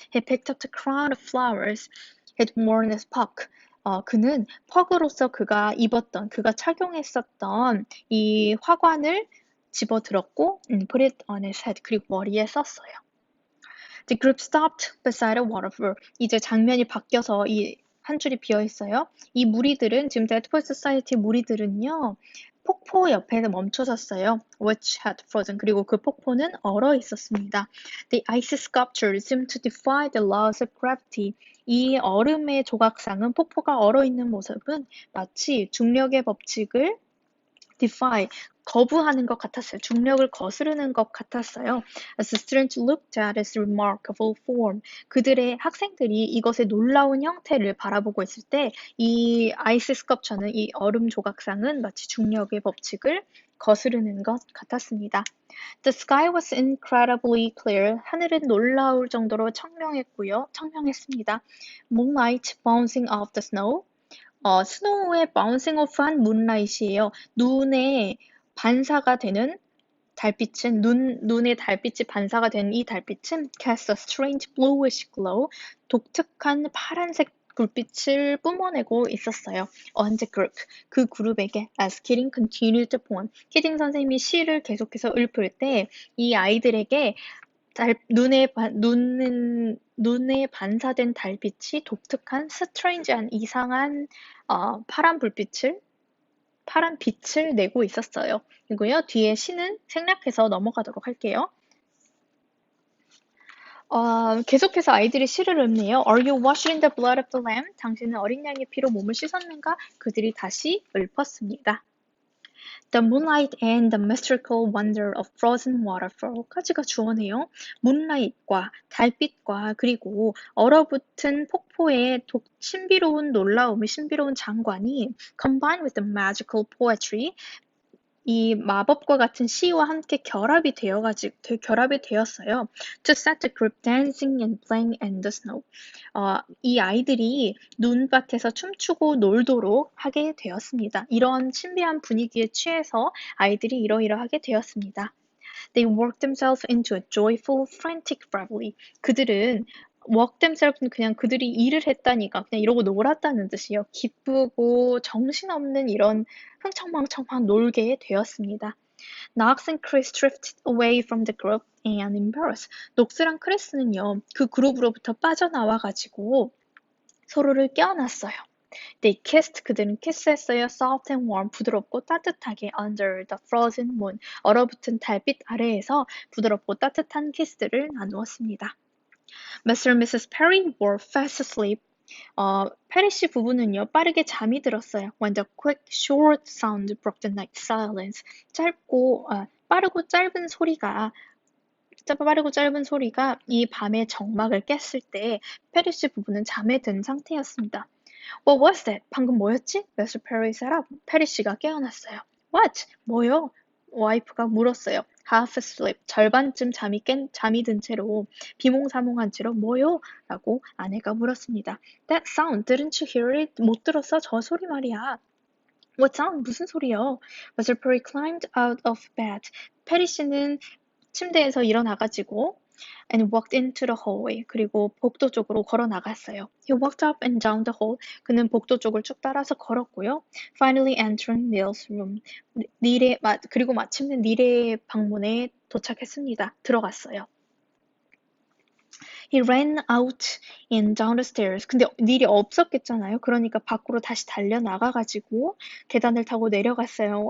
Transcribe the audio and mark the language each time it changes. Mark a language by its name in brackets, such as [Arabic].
[English] He picked up the crown of flowers he'd worn as Puck. [Korean] 그는 퍽으로서 그가 착용했었던 이 화관을 집어들었고 [English] put it on his head. [Korean] 그리고 머리에 썼어요. [English] The group stopped beside a waterfall. [Korean] 이제 장면이 바뀌어서 한 줄이 비어 있어요. 이 무리들은 지금 데드포 소사이티 무리들은요. 폭포 옆에는 멈춰섰어요. [English] which had frozen. [Korean] 그리고 그 폭포는 얼어 있었습니다. [English] The icy sculpture seemed to defy the laws of gravity. [Korean] 이 얼음의 조각상은 폭포가 얼어 있는 모습은 마치 중력의 법칙을 defy, 거부하는 것 같았어요. 중력을 거스르는 것 같았어요. [English] As the students looked at its remarkable form, [Korean] 그들의 학생들이 이것의 놀라운 형태를 바라보고 있을 때 이 아이스 스컵처는 이 얼음 조각상은 마치 중력의 법칙을 거스르는 것 같았습니다. [English] The sky was incredibly clear. [Korean] 하늘은 놀라울 정도로 청명했고요. 청명했습니다. [English] Moonlight bouncing off the snow. [Korean] 스노우에 바운싱 오프한 문라이트예요. 눈에 반사가 되는 달빛은 눈에 달빛이 반사가 되는 이 달빛은 [English] cast a strange bluish glow. [Korean] 독특한 파란색 불빛을 뿜어내고 있었어요. [English] On the group, [Korean] 그 그룹에게 [English] as Kidding continued to poem. [Korean] 키딩 선생님이 시를 계속해서 읊을 때 이 아이들에게 눈에 반사된 달빛이 독특한 스트레인지한 이상한 파란 빛을 내고 있었어요. 그리고요, 뒤에 시는 생략해서 넘어가도록 할게요. 계속해서 아이들이 시를 읊네요. [English] Are you washed in the blood of the lamb? [Korean] 당신은 어린 양의 피로 몸을 씻었는가? 그들이 다시 읊었습니다. [English] The moonlight and the mystical wonder of frozen waterfall까지가 주어네요. [Korean] 문라이트과 달빛과 그리고 얼어붙은 폭포의 신비로운 놀라움의 신비로운 장관이 [English] combined with the magical poetry [Korean] 이 마법과 같은 시와 함께 결합이 되었어요. [English] To set the group dancing and playing in the snow. [Korean] 이 아이들이 눈밭에서 춤추고 놀도록 하게 되었습니다. 이런 신비한 분위기에 취해서 아이들이 이러이러하게 되었습니다. [English] They worked themselves into a joyful, frantic reverie. [Korean] 그들은 [English] work themselves [Korean] 는 그냥 그들이 일을 했다니까 그냥 이러고 놀았다는 뜻이에요. 기쁘고 정신없는 이런 흥청망청한 놀게 되었습니다. [English] Knox and Chris drifted away from the group and embarrassed. [Korean] 녹스랑 크리스는요, 그 그룹으로부터 빠져나와가지고 서로를 껴안았어요. [English] They kissed. [Korean] 그들은 키스했어요. [English] Soft and warm. 부드럽고 따뜻하게 under the frozen moon. [Korean] 얼어붙은 달빛 아래에서 부드럽고 따뜻한 키스들을 나누었습니다. [English] Mr. and Mrs. Perry were fast asleep. [Korean] 페리 씨 부부는요, 빠르게 잠이 들었어요. [English] When the quick, short sound broke the night silence. [Korean] 빠르고 짧은 소리가 이 밤의 정막을 깼을 때 페리 씨 부부는 잠에 든 상태였습니다. [English] What was that? [Korean] 방금 뭐였지? [English] Mr. Perry sat up. [Korean] 페리 씨가 깨어났어요. [English] What? [Korean] 뭐요? 와이프가 물었어요. [English] Half asleep. [Korean] 절반쯤 잠이 든 채로 비몽사몽한 채로 뭐요? 라고 아내가 물었습니다. [English] That sound. Didn't you hear it? [Korean] 못 들었어? 저 소리 말이야. [English] What sound? [Korean] 무슨 소리요? [English] Mr. Perry climbed out of bed. [Korean] 페리 씨는 침대에서 일어나가지고 [English] and walked into the hallway. [Korean] 그리고 복도 쪽으로 걸어 나갔어요. [English] He walked up and down the hall. [Korean] 그는 복도 쪽을 쭉 따라서 걸었고요. [English] Finally entering Neil's room. [Korean] 그리고 마침내 닐의 방문에 도착했습니다. 들어갔어요. [English] He ran out and down the stairs. [Korean] 근데 닐이 없었겠잖아요. 그러니까 밖으로 다시 달려 나가가지고 계단을 타고 내려갔어요.